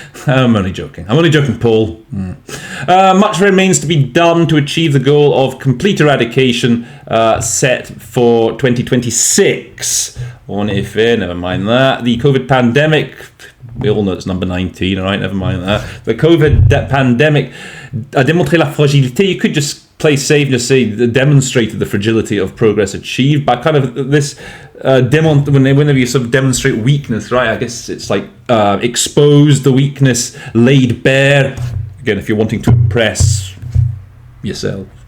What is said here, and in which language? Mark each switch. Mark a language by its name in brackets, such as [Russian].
[English] I'm only joking, Paul. Much remains to be done to achieve the goal of complete eradication set for 2026. [French] En effet, [English] never mind that. The COVID pandemic, we all know it's number 19, all right, never mind that. The COVID pandemic [French] a démontré la fragilité. [English] You could just play safe and just say demonstrated the fragility of progress achieved, but kind of this whenever you sort of demonstrate weakness, right? I guess it's like exposed the weakness, laid bare. Again, if you're wanting to impress yourself.